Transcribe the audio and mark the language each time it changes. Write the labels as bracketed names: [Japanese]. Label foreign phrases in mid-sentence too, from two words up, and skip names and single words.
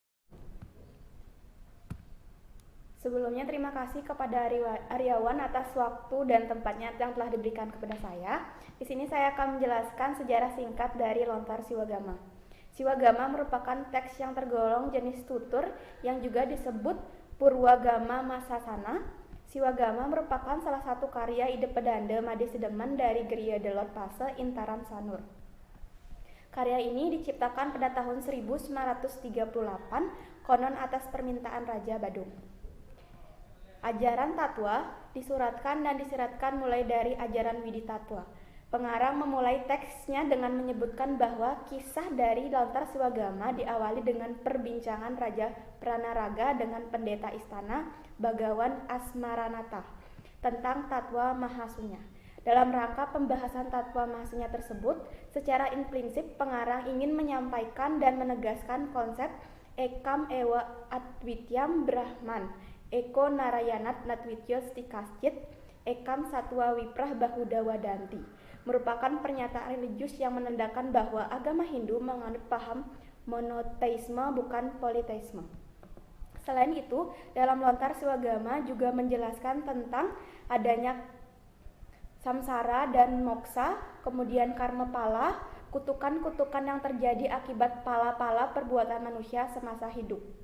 [Indonesian] Sebelumnya terima kasih kepada Aryawan atas waktu dan tempatnya yang telah diberikan kepada saya. Di sini saya akan menjelaskan sejarah singkat dari lontar Siwagama. Siwagama merupakan teks yang tergolong jenis tutur yang juga disebut Purwagama Masasana. Siwagama merupakan salah satu karya ide pedanda Made Sedeman dari Griya Delot Pase Intaran Sanur. Karya ini diciptakan pada tahun 1938, konon atas permintaan Raja Badung. Ajaran Tatwa disuratkan dan disiratkan mulai dari ajaran Widi Tatwa. Pengarang memulai teksnya dengan menyebutkan bahwa kisah dari lontar Siwagama diawali dengan perbincangan Raja Pranaraga dengan pendeta istana Bagawan Asmaranata tentang Tatwa Mahasunya. Dalam rangka pembahasan Tatwa Mahasunya tersebut, secara implisit pengarang ingin menyampaikan dan menegaskan konsep [Sanskrit] Ekam Ewa Adwityam Brahman, Eko Narayanat Natwityo Stikascit, Ekam Satwa Wiprah Bahuda Wadanti, [Indonesian] merupakan pernyataan religius yang menandakan bahwa agama Hindu menganut paham monoteisme bukan politeisme. Selain itu, dalam lontar Siwagama juga menjelaskan tentang adanya samsara dan moksa, kemudian karma pala, kutukan-kutukan yang terjadi akibat pala-pala perbuatan manusia semasa hidup.